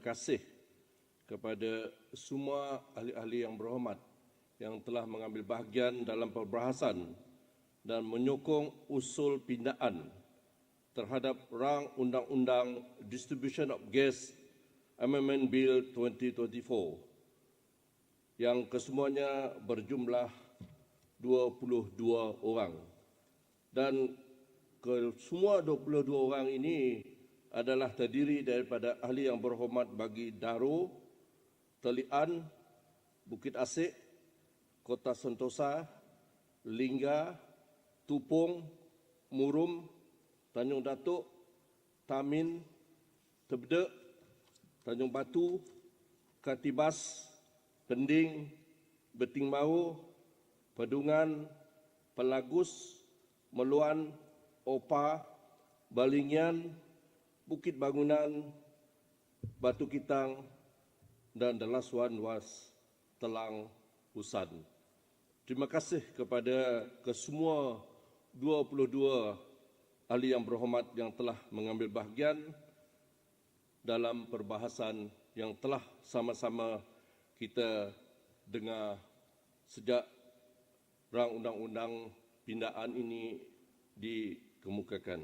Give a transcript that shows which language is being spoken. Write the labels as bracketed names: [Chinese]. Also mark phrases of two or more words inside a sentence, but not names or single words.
[Malay] kasih kepada semua ahli-ahli yang berhormat yang telah mengambil bahagian dalam perbahasan dan menyokong usul pindaan terhadap rang Undang-Undang Distribution of Gas Amendment Bill 2024 yang kesemuanya berjumlah 22 orang. Dan semua 22 orang ini adalah terdiri daripada ahli yang berhormat bagi Daro, Telian, Bukit Asik, Kota Sentosa, Lingga, Tupong, Murum, Tanjung Datuk, Tamin, Tebdek, Tanjung Batu, Katibas, Pending, Beting Mau, Pedungan, Pelagus, Meluan, Opa, Balingian, Bukit Bangunan, Batu Kitang, [English] dan the last one was Telang Husan. [Malay] Terima kasih kepada kesemua 22 ahli yang berhormat yang telah mengambil bahagian dalam perbahasan yang telah sama-sama kita dengar sejak rang undang-undang pindaan ini dikemukakan.